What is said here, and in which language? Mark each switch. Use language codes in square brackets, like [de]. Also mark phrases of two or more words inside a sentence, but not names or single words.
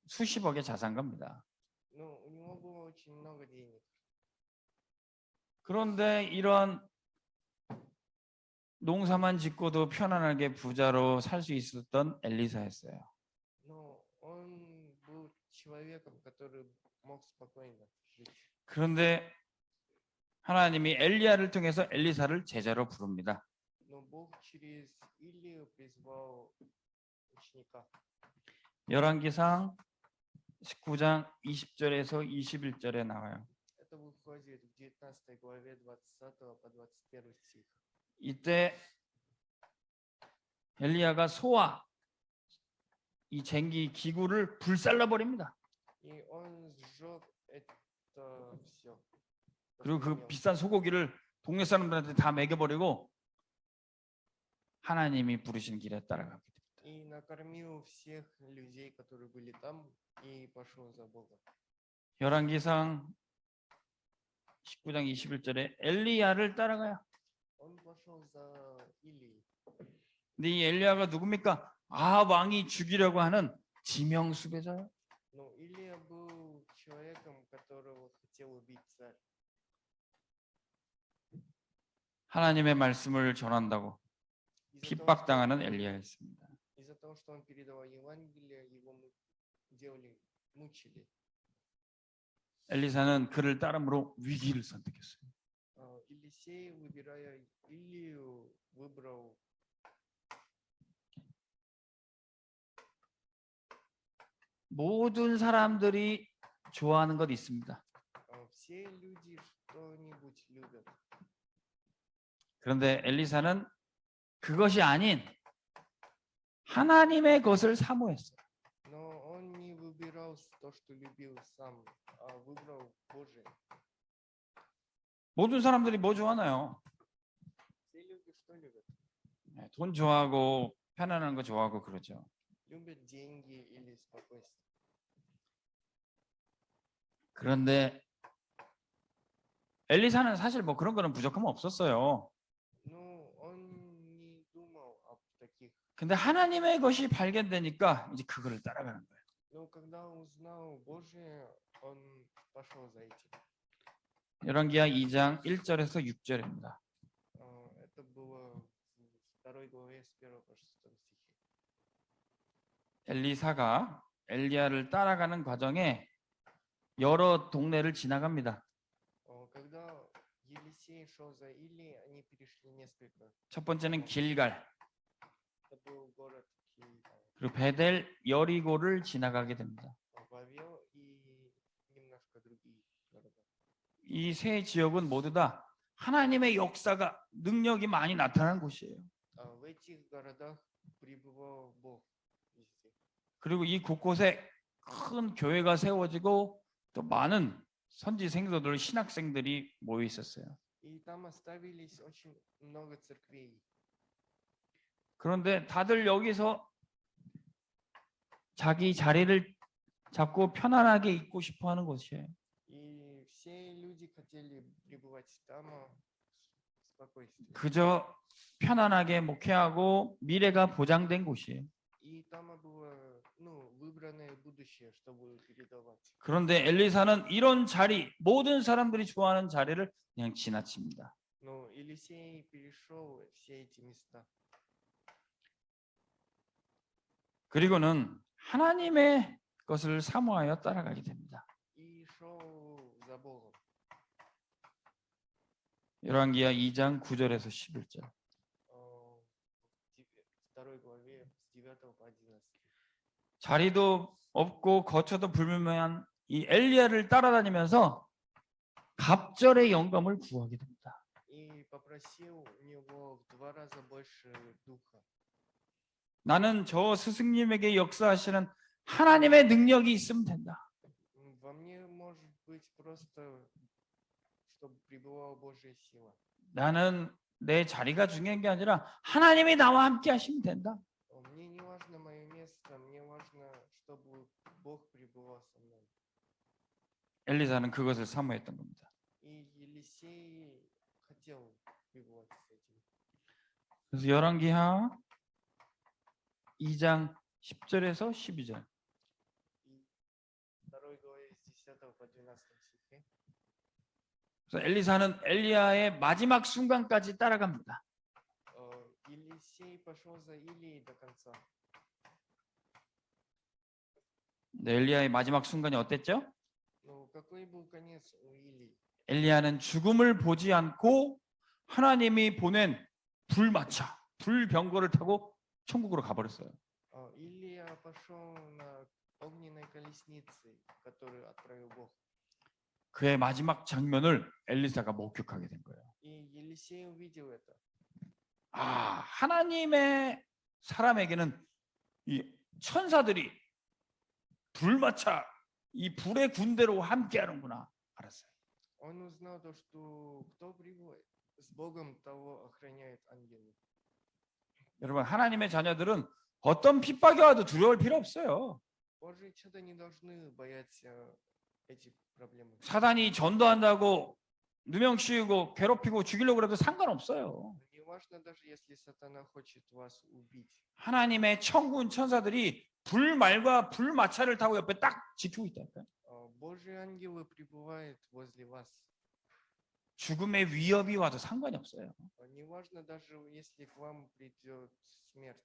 [ko] 수십억의 자산가입니다. [ru] Ну, у него было очень много денег. [ko] 그런데 이런 농사만 짓고도 편안하게 부자로 살 수 있었던 엘리사였어요. [ru] Но он был человеком, который мог спокойно жить. [ko] 그런데 하나님이 엘리야를 통해서 엘리사를 제자로 부릅니다. [ru] Но Бог через Илию призвал ученика. [ko] 열왕기상 19장 20절에서 21절에 나와요. [ru] Это выходит в 19 главе 20 по 21 стих. [ko] 이때 엘리야가 소와 이 쟁기 기구를 불살라 버립니다. [ru] И он сжег это все. [ko] 그리고 그 비싼 소고기를 동네 사람들한테 다 먹여버리고 하나님이 부르신 길에 따라가게 됩니다. [ru] И накормил всех людей, которые были там, и пошел за Богом. [ko] 열왕기상 19장 21절에 엘리야를 따라가요. [ru] Он пошел за Илией. [ko] 근데 이 엘리야가 누굽니까? 왕이 죽이려고 하는 지명 수배자예요. [ru] Но Илия был человеком, которого хотел убить царь. [ko] 하나님의 말씀을 전한다고 핍박당하는 엘리야였습니다. [ru] Из-за того, что он передавал Евангелие, его мучили. [ko] 엘리사는 그를 따름으로 위기를 선택했어요. [ru] Елисей, выбирая Илию, выбрал [ko] 모든 사람들이 좋아하는 것 있습니다. [ru] все люди что-нибудь любят. [ko] 그런데 엘리사는 그것이 아닌 하나님의 것을 사모했어요. [ru] Но он не выбирал то, что любил сам, а выбрал Божие. [ko] 모든 사람들이 뭐 좋아하나요? [ru] Все люди что любят? [ko] 돈 좋아하고 편안한 거 좋아하고 그러죠. [ru] Любят деньги или спокойствие. [ko] 그런데 엘리사는 사실 뭐 그런 거는 부족함은 없었어요. [ru] Ну, он не думал об таких. [ko] 근데 하나님의 것이 발견되니까 이제 그거를 따라가는 거예요. [ru] Но когда он узнал Божие, он пошел за этим. [ko] 열왕기하 2장 1절에서 6절입니다. [ru] Это было в 2 главе с 1 по 6 стихе. [ko] 엘리사가 엘리야를 따라가는 과정에 여러 동네를 지나갑니다. [ru] Когда Елисей шел за Илией, они перешли несколько. [ko] 첫 번째는 길갈, [ru] Это был город Киевал, [ko] 그리고 베델, 여리고를 지나가게 됩니다. [ru] Вавил и немножко другие города. [ko] 이 세 지역은 모두 다 하나님의 역사가 능력이 많이 나타난 곳이에요. [ru] В этих городах пребывал Бог везде. [ko] 그리고 이 곳곳에 큰 교회가 세워지고 또 많은 선지 생도들, 신학생들이 모여 있었어요. [ru] И там оставились очень много церквей. [ko] 그런데 다들 여기서 자기 자리를 잡고 편안하게 있고 싶어 하는 곳이에요. [ru] И все люди хотели пребывать там в спокойствии. [ko] 그저 편안하게 목회하고 미래가 보장된 곳이에요. [ru] И там было, выбранное будущее, чтобы передавать. [ko] 그런데 엘리사는 이런 자리, 모든 사람들이 좋아하는 자리를 그냥 지나칩니다. [ru] Но Елисей перешел все эти места. [ko] 그리고는 하나님의 것을 사모하여 따라가게 됩니다. [ru] И шел за Богом. [ko] 열왕기하 2장 9절에서 11절. [ru] В 2 главе с 9 по 11. [ko] 자리도 없고 거처도 불분명한 이 엘리야를 따라다니면서 갑절의 영감을 구하게 됩니다. [ru] И попросил у него в 2 раза больше духа. [ko] 나는 저 스승님에게 역사하시는 하나님의 능력이 있으면 된다. [ru] Во мне может быть просто, чтобы пребывала Божья сила. [ko] 나는 내 자리가 중요한 게 아니라 하나님이 나와 함께 하시면 된다. [ru] Мне не важно мое место, мне важно, чтобы Бог пребывал со мной. [ko] 엘리사는 그것을 사모했던 겁니다. [ru] И Елисей хотел пребывать с этим. [ko] 그래서 열왕기하 2장 10절에서 12절. [ru] И 2 главе с 10 по 12 стихе. [ko] 그래서 엘리사는 엘리야의 마지막 순간까지 따라갑니다. [ru] Елисей пошел за Илией до конца. [ko] 네, 엘리야의 마지막 순간이 어땠죠? [ru] Но какой был конец у Илии? [ko] 엘리야는 죽음을 보지 않고 하나님이 보낸 불마차, 불병거를 타고 천국으로 가버렸어요. [ru] Илия пошел на огненной колесницей, которую отправил Бог. [ko] 그의 마지막 장면을 엘리사가 목격하게 된 거예요. [ru] И Елисей увидел это. [ko] 아, 하나님의 사람에게는 이 천사들이 불마차 이 불의 군대로 함께하는구나 알았어요. [ru] Он узнал то, что кто приводит с Богом, того охраняет ангелы. [ko] 여러분, 하나님의 자녀들은 어떤 핍박이 와도 두려울 필요 없어요. [ru] Божьи чада не должны бояться этих проблем. [ko] 사단이 전도한다고 누명 씌우고 괴롭히고 죽이려고 해도 상관없어요. [ru] Не важно даже, если сатана хочет вас убить. [ko] 하나님의 천군 천사들이 불말과 불마차를 타고 옆에 딱 지키고 있다니까요. [ru] Божьи ангелы пребывают возле вас. [ko] 죽음의 위협이 와도 상관이 없어요. [ru] Не важно даже, если к вам придет смерть.